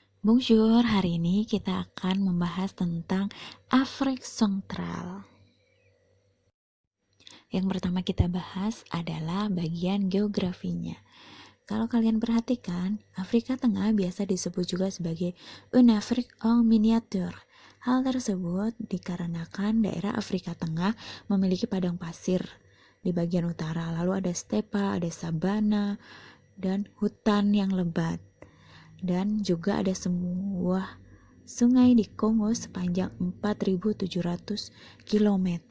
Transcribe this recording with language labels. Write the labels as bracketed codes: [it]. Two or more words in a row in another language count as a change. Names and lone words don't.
[fr] Bonjour, [id] hari ini kita akan membahas tentang Afrika Sentral. Yang pertama kita bahas adalah bagian geografinya. Kalau kalian perhatikan, Afrika Tengah biasa disebut juga sebagai [fr] une Afrique en miniature. [id] Hal tersebut dikarenakan daerah Afrika Tengah memiliki padang pasir di bagian utara, lalu ada stepa, ada sabana, dan hutan yang lebat. Dan juga ada sebuah sungai di Kongo sepanjang 4.700 km.